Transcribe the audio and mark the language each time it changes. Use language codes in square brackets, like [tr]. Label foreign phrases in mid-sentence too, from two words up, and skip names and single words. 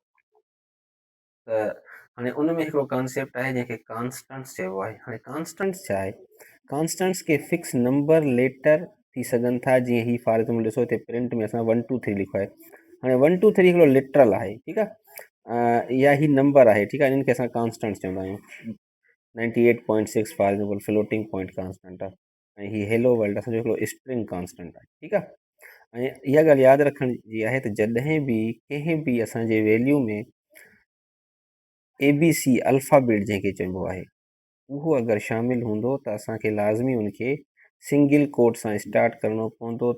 [sd] त हाणे उन में हिकिड़ो कॉन्सेप्ट आहे जंहिंखे कॉन्स्टेंट्स चइबो आहे। हाणे कॉन्स्टेंट्स छा आहे? कॉन्स्टेंट्स के [en] fix number letter [sd] थी सघनि था। जीअं ही [en] for example [sd] ॾिसो हिते प्रिंट में असां 1 2 3 लिखो आहे। हाणे 1 2 3 हिकिड़ो लिटरल आहे, ठीकु आहे, या ही नंबर आहे, ठीकु आहे। इन्हनि खे असां कॉन्स्टेंट्स चवंदा आहियूं। 98.6 [en] for example floating point constant [sd] आहे। ऐं ही [en] hello world [sd] असांजो हिकिड़ो [en] string constant [sd] आहे, ठीकु आहे। ऐं इहा ॻाल्हि यादि रखण जी आहे त जॾहिं बि कंहिं बि असांजे वैल्यू में [en] ABC alphabet [sd] जंहिंखे चइबो आहे उहो अगरि शामिलु हूंदो त असांखे लाज़मी उनखे [en] single quote [sd] सां स्टार्ट करिणो पवंदो।